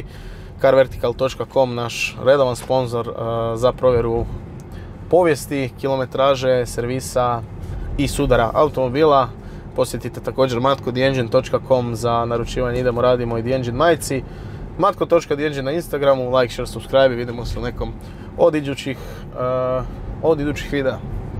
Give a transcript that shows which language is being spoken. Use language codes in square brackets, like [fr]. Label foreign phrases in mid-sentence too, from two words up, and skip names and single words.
[hr] Carvertical.com, naš redovan sponzor za provjeru povijesti, kilometraže, servisa i sudara automobila. Posjetite također matko.theengine.com za naručivanje Idemo, radimo i The Engine majici. Matko.theengine na Instagramu, [en] like, share, subscribe [hr] i vidimo se u nekom od idućih videa.